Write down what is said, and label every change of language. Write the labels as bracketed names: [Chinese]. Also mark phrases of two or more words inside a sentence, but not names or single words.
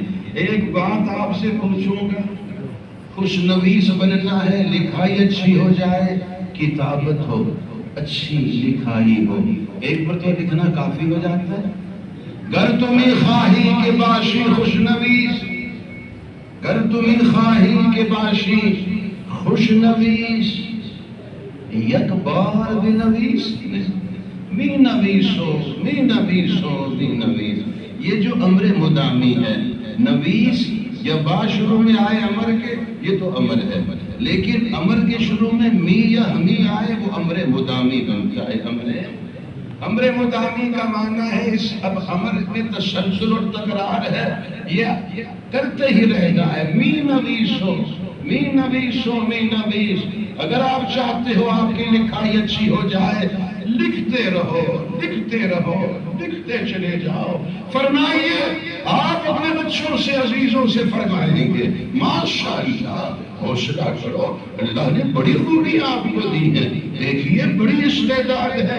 [Urdu] ایک بات آپ سے پوچھوں گا، خوش نویس بننا ہے، لکھائی اچھی ہو جائے، کتابت ہو، اچھی لکھائی ہو، ایک پر تو لکھنا کافی ہو جاتا ہے۔ [Persian] گر تمہیں خواہی کے باشی خوش نویس، گر تمہیں خواہی کے باشی خوش نویس، یک بار بھی نویس می نویسو می نویسو می نویس۔ [Urdu] یہ جو امر مدامی ہے، نویس یا با شروع میں آئے امر کے، یہ تو امر ہے، لیکن امر کے شروع میں می یا ہمی آئے وہ امر مدامی بنتا ہے۔ امر مدامی کا معنی ہے اس اب امر میں تسلسل اور تکرار ہے، یہ کرتے ہی رہنا ہے۔ [Persian] می نویسو می نویسو می نویس۔ [Urdu] اگر آپ چاہتے ہو آپ کی لکھائی اچھی ہو جائے، لکھتے رہو لکھتے رہو لکھتے چلے جاؤ۔ فرمائیے آپ اپنے بچوں سے، عزیزوں سے فرمائیں گے ماشاءاللہ، حوصلہ کرو، اللہ نے بڑی خوبی آپ کو دی ہے، دیکھیے بڑی استعداد ہے۔